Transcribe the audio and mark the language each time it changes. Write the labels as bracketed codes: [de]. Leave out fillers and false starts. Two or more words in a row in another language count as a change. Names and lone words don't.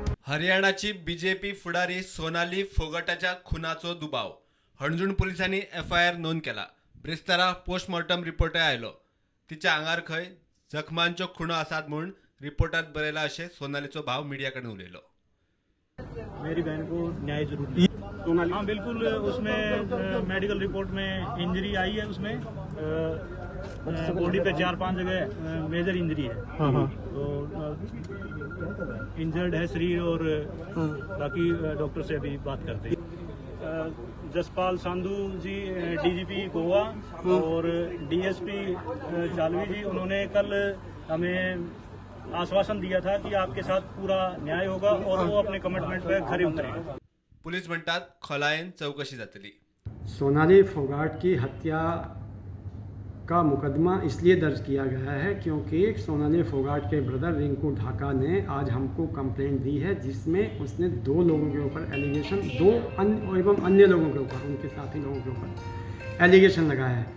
[kok] हरियाणाची बीजेपी फुडारी सोनाली फोगाटाच्या खुनाचो दुबाव. हणजूण पोलिसांनी एफआयआर नोंद केला. ब्रेस्तारा [en] postmortem report [kok] आयलो. तिच्या आंगार खंय जखमांच्यो खुणो आसात म्हूण रिपोर्टात बरयला अशें सोनालीचो भाव मीडिया कडेन उलयलो. [hi] मेरी बहन को न्याय जरूरी है। हाँ बिल्कुल, उसमें [en] medical report [hi] में इंजरी आई है। उसमें बॉडी पे 4-5 जगह [en] major injury [hi] है। तो इंजर्ड है शरीर और बाकी डॉक्टर से अभी बात करते हैं। जसपाल सांधू जी डीजीपी गोवा और डीएसपी चालवी जी, उन्होंने कल हमें आश्वासन दिया था कि आपके साथ पूरा न्याय होगा और वो अपने कमिटमेंट पे खरे उतरेंगे। [kok] पुलिस म्हणतात खोलायेन चौकशी जातली. [hi] सोनाली फोगाट की हत्या का मुकदमा इसलिए दर्ज किया गया है क्योंकि सोनाली फोगाट के ब्रदर रिंकू ढाका ने आज हमको कंप्लेंट दी है, जिसमें उसने 2 लोगों के ऊपर एलिगेशन, 2 एवं अन्य लोगों के ऊपर, उनके साथी लोगों के ऊपर एलिगेशन लगाया है।